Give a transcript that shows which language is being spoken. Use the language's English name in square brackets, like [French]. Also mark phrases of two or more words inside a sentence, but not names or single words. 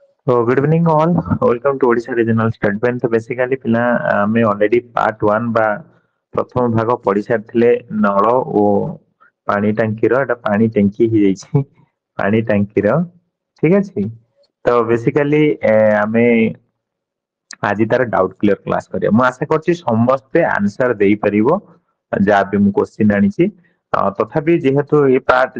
[English] So good evening all. Welcome to Odisha Regional Statement. So basically [Odia] पिला ଆମେ [English] already part [Odia] 1 ବା ପ୍ରଥମ ଭାଗ ପଢି ସାରିଥିଲେ ନଳ ଓ ପାଣି ଟାଙ୍କିର ଏଟା ପାଣି ଟାଙ୍କି ହେଇଯାଇଛି ପାଣି ଟାଙ୍କିର ଠିକ ଅଛି ତ ବେସିକାଲି ଆମେ ଆଜି ତାର [English] doubt clear class [Odia] କରିବା ମୁଁ ଆଶା କରୁଛି ସମସ୍ତେ ଆନ୍ସର ଦେଇପାରିବ ଯାହା ବି ମୁଁ କ୍ୱେଶ୍ଚିନ୍ ଆଣିଛି ତଥାପି ଯେହେତୁ ଏ ପାର୍ଟ